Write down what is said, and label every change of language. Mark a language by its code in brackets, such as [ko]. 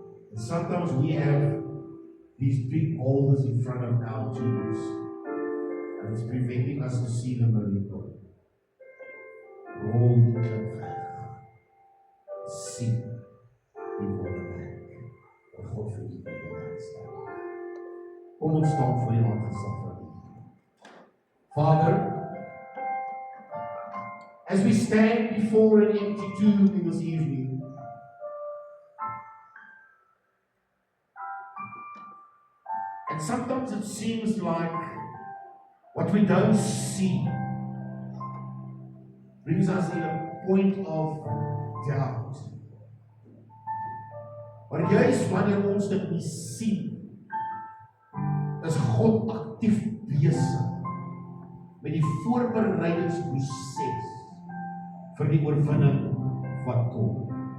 [en] And sometimes we have these big boulders in front of our tombs, and it's preventing us to see the miracle. Roll the clip back. See before the back. Of God forgive me for that stuff. [af] Kom ons staan voor die aangesig van U. [en] Father, as we stand before an empty tomb in this evening, and sometimes it seems like what we don't see brings us in a point of doubt. [af] Maar juist wanneer ons dit nie sien, is God aktief besig met die voorbereidingsproses vir die oorwinning wat kom.